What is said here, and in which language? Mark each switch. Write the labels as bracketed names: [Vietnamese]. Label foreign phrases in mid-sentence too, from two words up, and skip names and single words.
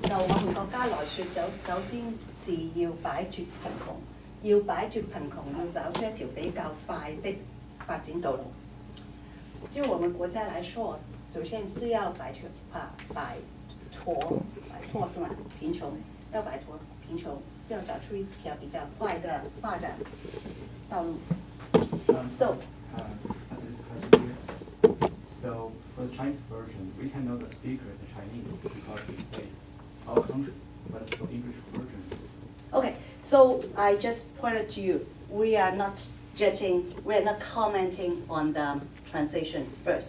[Chinese] 就我們國家來說，就首先是要擺脱貧窮，要擺脱貧窮，要找出一條比較快的發展道路。就我們國家來說，首先是要擺脱是嗎？貧窮，要擺脱貧窮，要找出一條比較快的發展道路。 [English] So for the Chinese version, we can know the speaker is Chinese because we say our country, but for English version. Okay, so I just pointed to you, we are not judging, we're not commenting on the translation first.